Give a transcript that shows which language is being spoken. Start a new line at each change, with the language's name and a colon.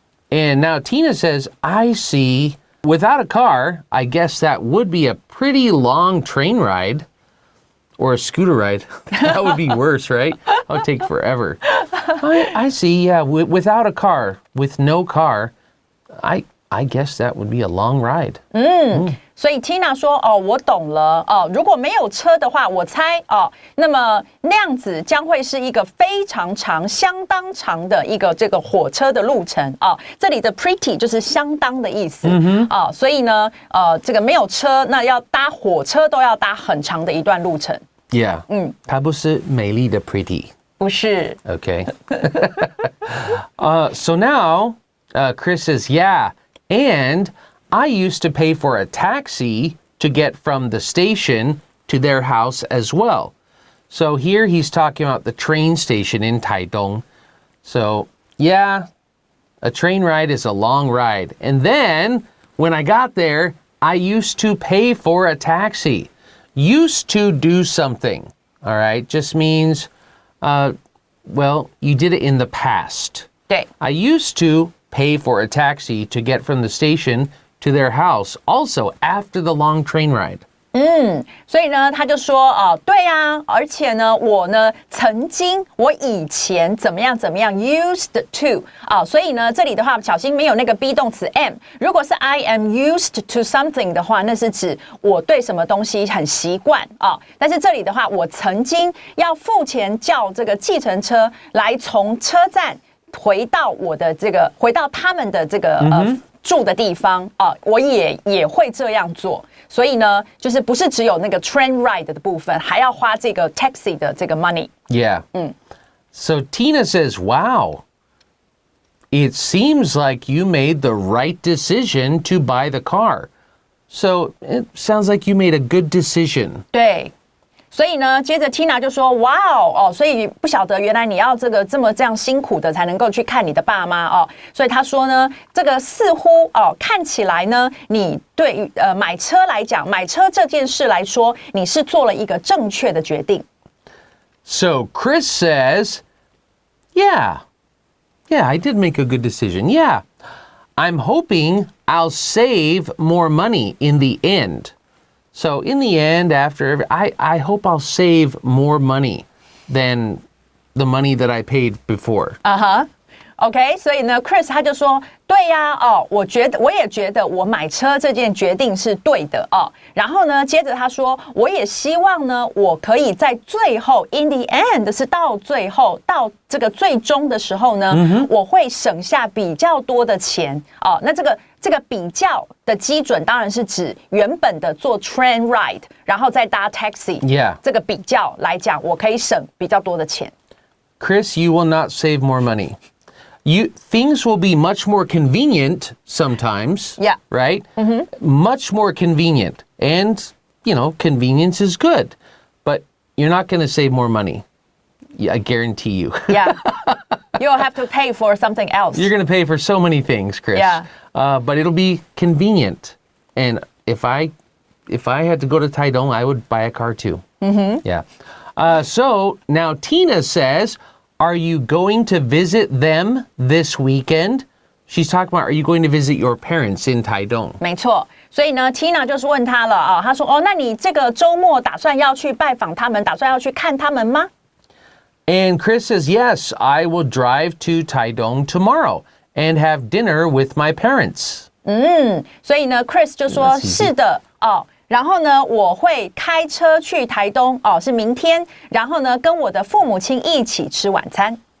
English: And now Tina says, I see. Without a car, I guess that would be a pretty long train ride. Or a scooter ride. That would be worse, right? That would take forever. I see, yeah. Without a car, with no car, I guess that would be a long ride.
Chinese: 所以 Tina 说我懂了如果没有车的话，我猜那么那样子将会是一个非常长、相当长的一个这个火车的路程这里的 pretty 就是相当的意思所以呢这个没有车，那要搭火车都要搭很长的一段路程。
English: Yeah.
Chinese: 它不是美丽的 pretty. 不是。
English: Okay. So now, Chris says, yeah, and I used to pay for a taxi to get from the station to their house as well. So here he's talking about the train station in Taidong. So, yeah, a train ride is a long ride. And then, when I got there, I used to pay for a taxi.Used to do something, all right, just means, well, you did it in the past.
Chinese: 对。
English: I used to pay for a taxi to get from the station to their house, also after the long train ride.
Chinese: 所以呢，他就说对啊，而且呢，我呢我以前怎么样，used to 所以呢，这里的话小心没有那个 be 动词 am。如果是
English: I am used to something
Chinese: 的话，那是指我对什么东西很习惯但是这里的话，我曾经要付钱叫这个计程车来从车站回到他们的这个住的地方我也会这样做。所以呢，就是不是只有那个
English: train ride
Chinese: 的部分，还要花这个 taxi 的这个 money.
English: Yeah. So Tina says, wow, it seems like you made the right decision to buy the car. So it sounds like you made a good decision.
Chinese: 对。所以呢，接着 Tina 就说：“哇哦，所以不晓得原来你要这样辛苦的才能够去看你的爸妈哦。所以他说呢，这个似乎看起来呢，你对于买车来讲，买车这件事来说，你是做了一个正确的决定。”
English: So Chris says, yeah, I did make a good decision. Yeah, I'm hoping I'll save more money in the end. So in the end, after I hope I'll save more money than the money that I paid before.
Chinese: OK， 所以呢 ，Chris 他就说，对呀，我也觉得我买车这件决定是对的哦。然后呢，接着他说，我也希望呢，我可以在最后 ，
English: in the end
Chinese: 是到最后到这个最终的时候呢，我会省下比较多的钱哦。那这个比较的基准当然是指原本的坐
English: train ride，
Chinese: 然后再搭 taxi， 这个比较来讲，我可以省比较多的钱。
English: Chris, you will not save more money. Things will be much more convenient sometimes. Yeah. Right? Much more convenient. And, convenience is good. But you're not going to save more money. I guarantee you. Yeah. You'll have to pay for something else. You're going to pay for so many things, Chris. Yeah. But it'll be convenient. And if I had to go to Taidong, I would buy a car too. Yeah. So now Tina says, are you going to visit them this weekend? She's talking about, are you going to visit your parents in Taidong?
Chinese: 没错，所以呢 ，Tina 就是问他了啊，他说那你这个周末打算要去拜访他们，打算要去看他们吗？
English: And Chris says, yes, I will drive to Taidong tomorrow and have dinner with my parents.
Chinese: 所以呢 ，Chris 就说是的哦。然后呢，我会开车去台东哦，是明天。然后呢，跟我的父母亲一起吃晚餐。